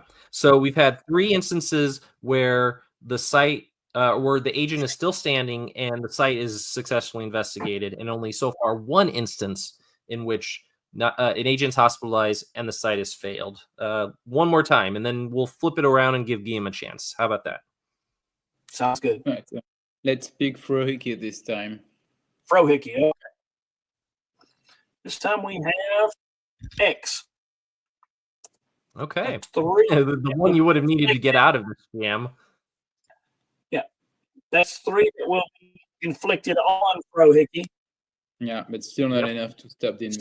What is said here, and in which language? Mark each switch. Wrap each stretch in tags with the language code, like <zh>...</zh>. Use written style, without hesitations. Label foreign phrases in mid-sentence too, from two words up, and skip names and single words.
<en>So we've had 3 instances where the site, where the agent is still standing and the site is successfully investigated, and only so far 1 instance in which an agent's hospitalized and the site has failed. One more time, and then we'll flip it around and give Guillaume a chance. How about that? Sounds good. Right, so let's pick 𝐗-𝐅i𝐥e𝐬 this time. 𝐗-𝐅i𝐥e𝐬. Okay. This time we have X. Okay. That's 3. The one you would have needed to get out of the scam. Yeah. That's 3 that will be inflicted on 𝐗-𝐅i𝐥e𝐬. Yeah, but still not enough to stop the</en>